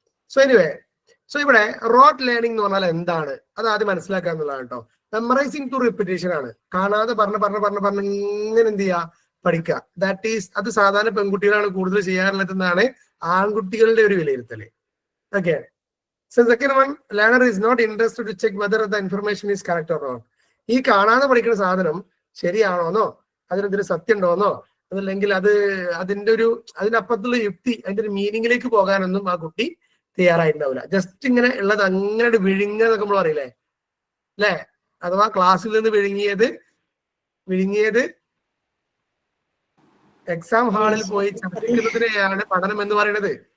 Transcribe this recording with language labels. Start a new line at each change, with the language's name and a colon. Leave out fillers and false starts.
English: so anyway,
Malayalam: so ഇവിടെ road learning എന്ന് പറഞ്ഞാൽ എന്താണ് അത് ആദ്യം മനസ്സിലാക്കുക എന്നുള്ളതാണ് കേട്ടോ. മെമ്മറൈസിങ് ടു റിപ്പിറ്റേഷൻ ആണ്. കാണാതെ പറഞ്ഞ് ഇങ്ങനെ എന്ത് ചെയ്യുക, പഠിക്കുക.
English: that is,
Malayalam: അത് സാധാരണ പെൺകുട്ടികളാണ് കൂടുതൽ ചെയ്യാറുള്ളത് എന്നാണ് ആൺകുട്ടികളുടെ ഒരു വിലയിരുത്തല്. Okay.
English: So second one, learner is not interested to check whether the information is correct or wrong.
Malayalam: ഈ കാണാതെ പഠിക്കുന്ന സാധനം ശരിയാണോന്നോ, അതിനെന്തൊരു സത്യം ഉണ്ടോന്നോ, അതല്ലെങ്കിൽ അതിന്റെ അപ്പുറത്തുള്ള യുക്തി, അതിന്റെ ഒരു മീനിങ്ങിലേക്ക് പോകാനൊന്നും ആ കുട്ടി തയ്യാറായിട്ടുണ്ടാവില്ല. ജസ്റ്റ് ഇങ്ങനെ ഉള്ളത് അങ്ങനെ വിഴുങ്ങുക നമ്മൾ അറിയില്ലേ അല്ലെ? അഥവാ ക്ലാസ്സിൽ നിന്ന് വിഴുങ്ങിയത് എക്സാം ഹാളിൽ പോയി ചർച്ചിക്കുന്നതിനെയാണ് പഠനം എന്ന് പറയുന്നത്.